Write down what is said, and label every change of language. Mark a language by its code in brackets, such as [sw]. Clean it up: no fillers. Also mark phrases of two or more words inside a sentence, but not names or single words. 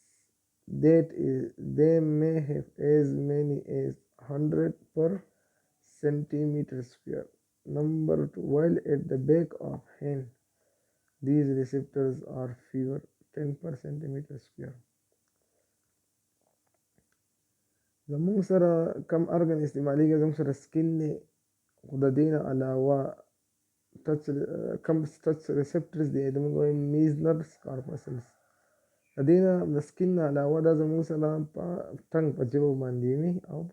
[en] They may have as many as 100 per centimeter square. Number 2, while at the back of hand, these receptors are fewer, 10 per centimeter square. [ps] زموږ سره کم ارګن استعمالیږي زموږ سره سکین دی خو د دې نه علاوه کم [en] touch receptors [ps] دی د موږ وایو [en] Meissner's corpuscles [ps] د دې نه د سکین نه علاوه دا زموږ سره په ټنګ په ژبه باندې وي او په